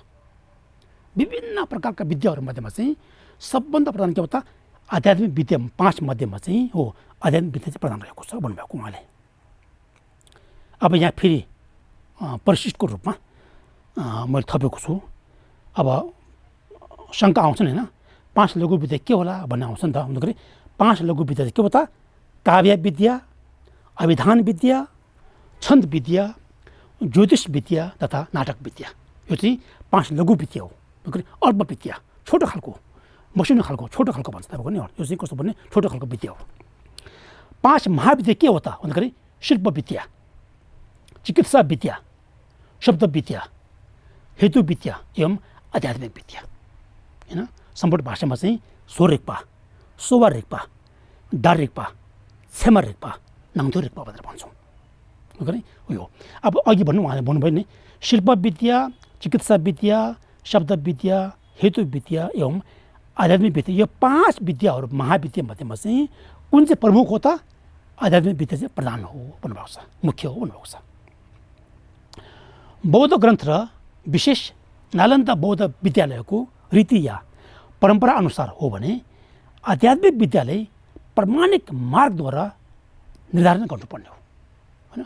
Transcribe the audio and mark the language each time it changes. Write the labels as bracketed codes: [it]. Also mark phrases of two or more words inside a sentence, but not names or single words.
[ne] विभिन्न प्रकारका विद्याहरूमध्येमा चाहिँ सबभन्दा प्रधान के हो त आध्यात्मिक विद्या 5 मध्येमा चाहिँ हो आध्यात्मिक विद्या चाहिँ प्रधान रहेको छ भन्नुभएको उहाँले। अब यहाँ फेरि परिशिष्टको रूपमा मैले थपेको छु। अब शङ्का आउँछ नि होइन, 5 लघु विद्या के होला भन्ने आउँछ नि त। भन्दाखेरि 5 लघु विद्या चाहिँ के हो त काव्य विद्या, अभिधान विद्या, छन्द विद्या, ज्योतिष विद्या तथा नाटक विद्या। यो चाहिँ 5 लघु विद्या हो। अल्प विद्या, छोटो खालको, मसिनो खालको, छोटो खालको भन्छ तपाईँको नि। यो चाहिँ कस्तो भन्ने छोटो खालको विद्या हो। 5 महाविद्या के हो त भन्दाखेरि शिल्प विद्या, चिकित्सा विद्या, शब्द विद्या, हेतु विद्या एवं आध्यात्मिक विद्या होइन। सम्पूर्ण भाषामा चाहिँ [bo] བཟོ་རིག་པ། གསོ་བ་རིག་པ། སྒྲ་རིག་པ། ཚད་མ་རིག་པ། ནང་དོན་རིག་པ [ne] भनेर भन्छौँ। यो अब अघि भन्नु उहाँले भन्नुभयो नि शिल्प विद्या, चिकित्सा विद्या, शब्द विद्या, हेतु विद्या एवं आध्यात्मिक विद्या, यो 5 विद्याहरू महाविद्या मध्येमा चाहिँ कुन चाहिँ प्रमुख हो त आध्यात्मिक विद्या चाहिँ प्रधान हो भन्नुभएको छ, मुख्य हो भन्नुभएको छ। बौद्ध ग्रन्थ र विशेष नालन्दा बौद्ध विद्यालयको रीति या परम्परा अनुसार हो भने आध्यात्मिक विद्यालय प्रमाणिक मार्गद्वारा निर्धारण गर्नुपर्ने हो होइन।